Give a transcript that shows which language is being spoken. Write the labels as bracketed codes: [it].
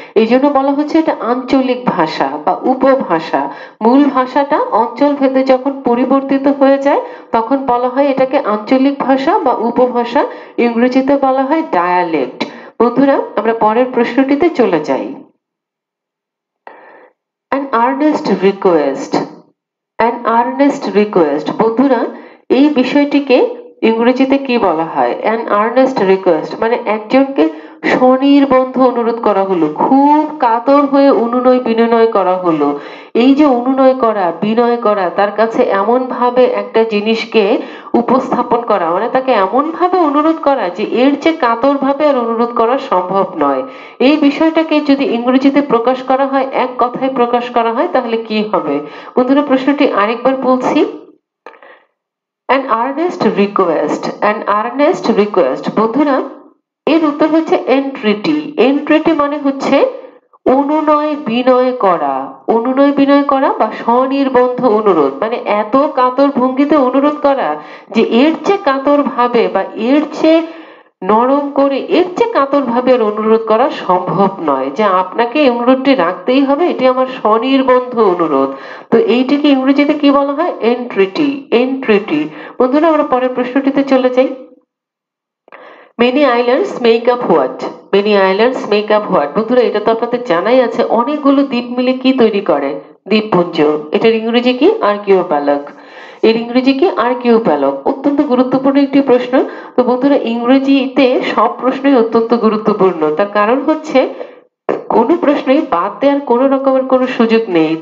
[bn] এই জন্য বলা হচ্ছে এটা আঞ্চলিক ভাষা বা উপভাষা। মূল ভাষাটা অঞ্চল ভেদে যখন পরিবর্তিত হয়ে যায় তখন বলা হয় এটাকে আঞ্চলিক ভাষা বা উপভাষা। ইংরেজিতে বলা হয় ডায়ালেক্ট। বন্ধুরা আমরা পরের প্রশ্নটিতে চলে যাই। [en] An earnest request, an earnest request। [bn] বন্ধুরা এই বিষয়টিকে ইংরেজিতে কি বলা হয়? [en] an earnest request [bn] মানে একজনকে স্বনির্বন্ধ অনুরোধ করা হলো, খুব কাতর হয়ে অনুনয় বিনয় করা হলো। এই যে অনুনয় করা, বিনয় করা, তার কাছে এমন ভাবে একটা জিনিসকে উপস্থাপন করা, মানে তাকে এমন ভাবে অনুরোধ করা যে এর চেয়ে কাতর ভাবে আর অনুরোধ করা সম্ভব নয়। এই বিষয়টাকে যদি ইংরেজিতে প্রকাশ করা হয়, এক কথায় প্রকাশ করা হয়, তাহলে কি হবে? বন্ধুরা প্রশ্নটি আরেকবার বলছি। [en] an earnest request, an earnest request। [bn] বন্ধুরা এর উত্তর হচ্ছে entreaty। entreaty মানে হচ্ছে অনুনয় বিনয় করা, অনুনয় বিনয় করা বা স্বনির্বন্ধ অনুরোধ, মানে এত কাতর ভঙ্গিতে অনুরোধ করা যে এর চেয়ে কাতর ভাবে বা এর চেয়ে নরম করে, এর চেয়ে কাতর ভাবে আর অনুরোধ করা সম্ভব নয়, যে আপনাকে এই অনুরোধটি রাখতেই হবে, এটি আমার স্বনির্বন্ধ অনুরোধ। তো এইটিকে ইংরেজিতে কি বলা হয়? entreaty, entreaty। বন্ধুরা আমরা পরের প্রশ্নটিতে চলে যাই। [en] Many islands make up what? Many islands make up what? [bn] বন্ধুরা এটা তো আপনাদের জানাই আছে, অনেকগুলো দ্বীপ মিলে কি তৈরি করে? দ্বীপপুঞ্জ। এটার ইংরেজি কি? আর্কিওপ্যালগ। এর ইংরেজি কি? আর্কিওপ্যালগ। অত্যন্ত গুরুত্বপূর্ণ একটি প্রশ্ন। তো বন্ধুরা ইংরেজিতে সব প্রশ্নই অত্যন্ত গুরুত্বপূর্ণ, তার কারণ হচ্ছে কোনো প্রশ্নই বাদ দেওয়ার কোনো রকমের কোনো সুযোগ নেই।